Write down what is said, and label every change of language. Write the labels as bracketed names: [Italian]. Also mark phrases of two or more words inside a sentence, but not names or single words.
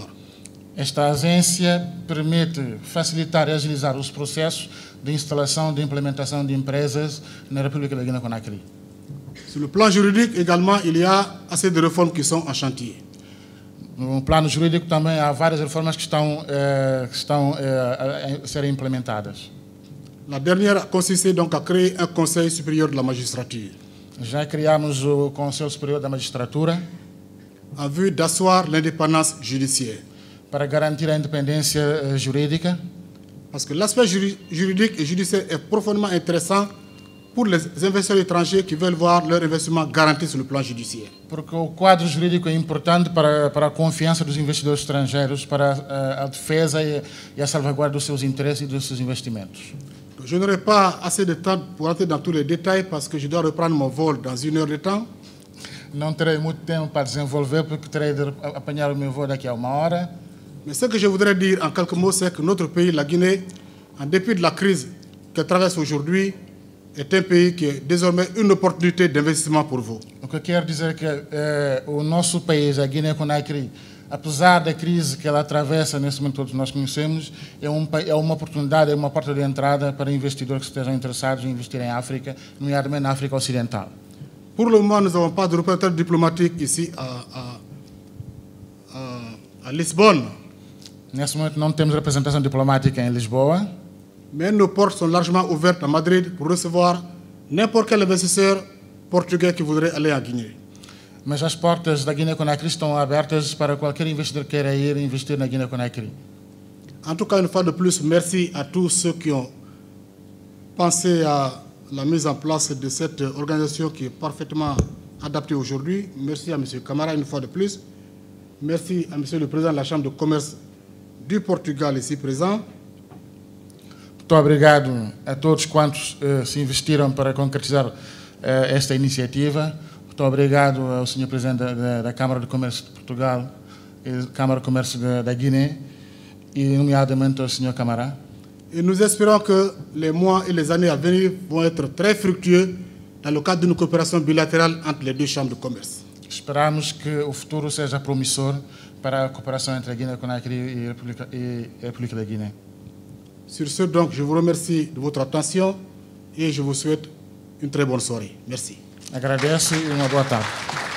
[Portuguese] Esta agência permite facilitar e agilizar os processos de instalação e de implementação de empresas na República da Guiné-Conakry. [French] Sur le plan juridique également, il y a assez de réformes qui sont en chantier. [Portuguese] No plano jurídico também há várias reformas que estão a serem implementadas. [French] La dernière a consisté donc à créer un Conseil supérieur de la magistrature. [Portuguese] Já criamos o Conselho Superior da Magistratura [French] en vue d'asseoir l'indépendance judiciaire. [Portuguese] Para garantir a independência jurídica. [French] Parce que l'aspect juridique et judiciaire est profondément intéressant pour les investisseurs étrangers qui veulent voir leur investissement garanti sur le plan judiciaire. [Portuguese] Porque o quadro jurídico é importante para a confiança dos investidores estrangeiros, para a defesa e a salvaguarda dos seus interesses e dos seus investimentos. [French] Je n'aurai pas assez de temps pour entrer dans tous les détails parce que je dois reprendre mon vol dans 1 heure de temps. [Portuguese] Não terei muito tempo para desenvolver porque terei de apanhar o meu voo daqui a 1 hora. [French] Mais ce que je voudrais dire en quelques mots, c'est que notre pays, la Guinée, en dépit de la crise qu'elle traverse aujourd'hui, est un pays qui est désormais une opportunité d'investissement pour vous. [Portuguese] O que eu quero dizer é que o nosso país, a Guiné-Conakry, apesar da crise que ela atravessa, nesse momento todos nós conhecemos, é uma oportunidade, é uma porta de entrada para investidores que estejam interessados em investir em África, nomeadamente na África Ocidental. [French] Pour le moment, nous n'avons pas de représentant diplomatique ici à Lisbonne. [Portuguese] Nesse momento não temos representação diplomática em Lisboa. [French] Mais nos portes sont largement ouvertes à Madrid pour recevoir n'importe quel investisseur portugais qui voudrait aller en Guinée. [Portuguese] Mas as portas da Guiné-Conakry estão abertas para qualquer investidor que queira ir investir na Guiné-Conakry. [French] En tout cas, une fois de plus, merci à tous ceux qui ont pensé à la mise en place de cette organisation qui est parfaitement adaptée aujourd'hui. Merci à M. Camara une fois de plus. Merci à M. le Président de la Chambre de commerce du Portugal ici présent. [Portuguese] Muito obrigado a todos quantos se investiram para concretizar esta iniciativa. Muito obrigado ao Sr. Presidente da Câmara de Comércio de Portugal e Câmara de Comércio da Guiné, e nomeadamente ao Sr. Camara. [French] Et nous espérons que les mois et les années à venir vont être très fructueux dans le cadre d'une coopération bilatérale entre les deux chambres de commerce. [Portuguese] Esperamos que o futuro seja promissor para a cooperação entre a Guiné-Conakry e a República da Guiné. [French] Sur ce, donc, je vous remercie de votre attention et je vous souhaite une très bonne soirée. Merci. [Portuguese] Agradeço e uma boa tarde.